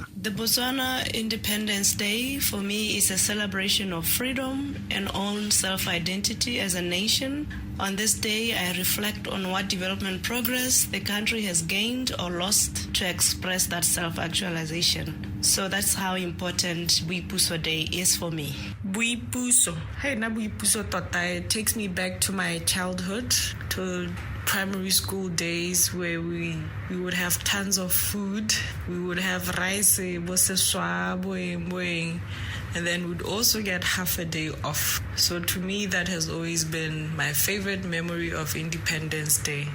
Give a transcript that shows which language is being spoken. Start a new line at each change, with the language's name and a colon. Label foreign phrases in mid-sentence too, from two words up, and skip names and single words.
English: The Botswana Independence Day for me is a celebration of freedom and own self-identity as a nation. On this day, I reflect on what development progress the country has gained or lost to express that self-actualization. So that's how important Boipuso Day is for me.
Tswana: Boipuso. Hey, na Boipuso tota.
English: It takes me back to my childhood, to primary school days where we would have tons of food. We would have rice, and then we'd also get half a day off. So to me, that has always been my favorite memory of Independence Day.